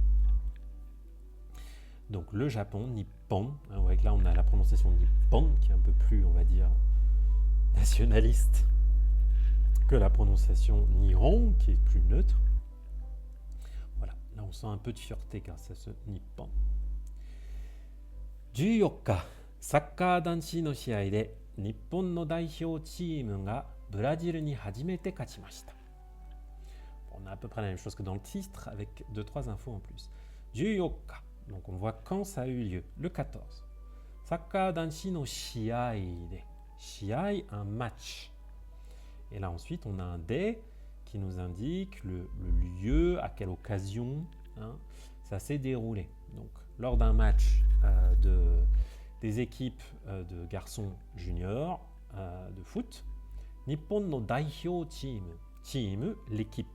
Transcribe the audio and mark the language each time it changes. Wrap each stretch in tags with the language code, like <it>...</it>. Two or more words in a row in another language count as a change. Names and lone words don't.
<fr>Donc le Japon, Nippon, vous voyez que là on a la prononciation Nippon qui est un peu plus, on va dire, nationaliste que la prononciation Nihon qui est plus neutre. Là, on sent un peu de fierté grâce à ce Nippon.</fr> <ja>14日、サッカー男子の試合で日本の代表チームがブラジルに初めて勝ちました。</ja> <fr>On a à peu près la même chose que dans le titre avec 2-3 infos en plus. 14日、donc on voit quand ça a eu lieu, le 14.</fr> <ja>サッカー男子の試合で、試合,</ja> <fr>un match. Et là ensuite, on a un des qui nous indique le lieu, à quelle occasion ça s'est déroulé. Donc, lors d'un match des équipes de garçons juniors de foot,</fr> <ja>日本の代表チーム,</ja> <fr>l'équipe.</fr>